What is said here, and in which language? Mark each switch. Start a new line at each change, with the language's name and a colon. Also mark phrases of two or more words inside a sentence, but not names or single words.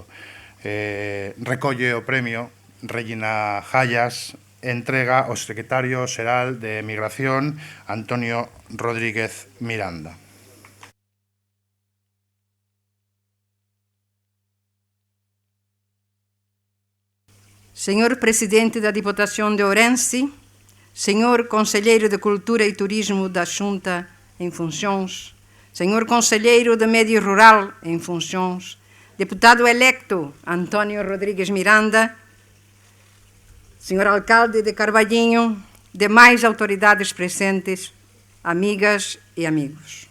Galician: Recolle o premio Regina Hayas, entrega ao secretario xeral de Migración, Antonio Rodríguez Miranda.
Portuguese: Senhor Presidente da Diputação de Ourense, Senhor Conselheiro de Cultura e Turismo da Xunta em funções, Senhor Conselheiro de Medio Rural em funções, Deputado electo António Rodrigues Miranda, Senhor Alcalde de Carballinho, demais autoridades presentes, amigas e amigos.